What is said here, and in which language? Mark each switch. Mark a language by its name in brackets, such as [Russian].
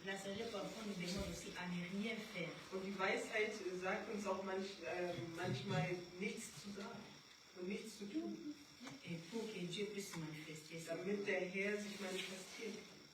[French] La sagesse parfois nous demande aussi à ne rien faire. [German] Und die Weisheit sagt uns auch manchmal nichts zu sagen und nichts zu tun. [French] Et pour que Dieu puisse manifester ça. [German] Damit der Herr sich manifestieren kann.